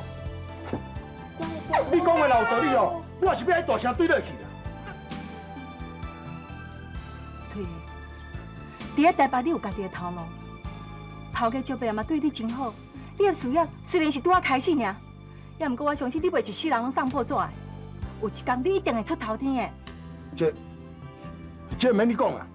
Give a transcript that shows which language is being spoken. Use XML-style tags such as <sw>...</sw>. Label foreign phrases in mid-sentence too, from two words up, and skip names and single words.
<nan>你讲的若有道理哦，我是要爱大声对落去啦。对，伫咧台北你有家己的头路，头家招爸嘛对你真好，你的事业虽然是拄仔开始尔，也毋过我相信你袂一世人拢送破纸的，有一天你一定会出头天的。这免你讲啊。</nan>